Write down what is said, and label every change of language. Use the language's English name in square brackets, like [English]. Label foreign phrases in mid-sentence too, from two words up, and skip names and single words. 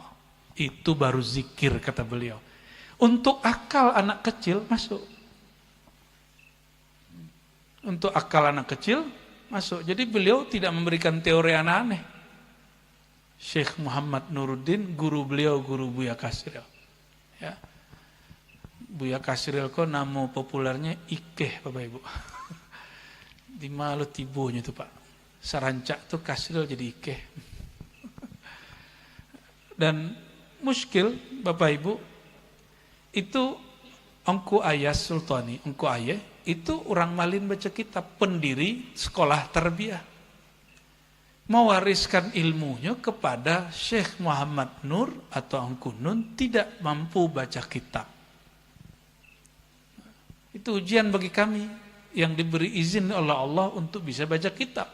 [Indonesian] Itu baru zikir, kata beliau. Untuk akal anak kecil masuk. Untuk akal anak kecil masuk. Jadi beliau tidak memberikan teori aneh-aneh. Syekh Muhammad Nuruddin, guru beliau, guru Buya Kasril. Ya. Buya Kasril kok nama populernya Ikeh, Bapak Ibu. [Minangkabau] Di Malu Tibonya itu Pak. Sarancak tuh Kasril jadi Ikeh. [Indonesian] Dan muskil Bapak Ibu, itu Engku Ayah Sultani, Engku Ayah, itu orang Malin baca kitab, pendiri sekolah tarbiyah. Mewariskan ilmunya kepada Syekh Muhammad Nur atau Engku Nun, tidak mampu baca kitab. Itu ujian bagi kami yang diberi izin oleh Allah untuk bisa baca kitab.